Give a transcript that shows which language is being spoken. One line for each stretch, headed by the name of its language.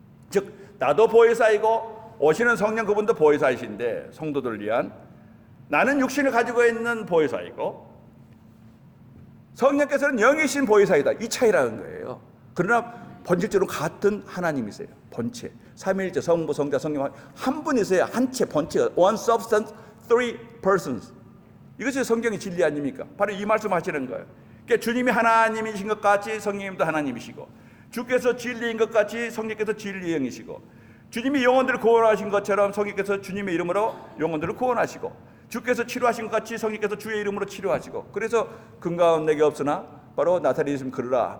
Korean: 즉 나도 보혜사이고 오시는 성령 그분도 보혜사이신데 성도들을 위한 나는 육신을 가지고 있는 보혜사이고 성령께서는 영이신 보혜사이다. 이 차이라는 거예요. 그러나 본질적으로 같은 하나님이세요. 본체. 삼위일체 성부 성자 성령 한 분이세요. 한 채 본체.
English: One substance, three persons.
Korean: 이것이 성경의 진리 아닙니까? 바로 이 말씀하시는 거예요. 그러니까 주님이 하나님이신 것 같이 성령님도 하나님이시고 주께서 진리인 것 같이 성령께서 진리의 영이시고 주님이 영혼들을 구원하신 것처럼 성령께서 주님의 이름으로 영혼들을 구원하시고 주께서 치료하신 것 같이 성령께서 주의 이름으로 치료하시고 그래서 금가운 내게 없으나 바로 나사렛 있으면 그러라.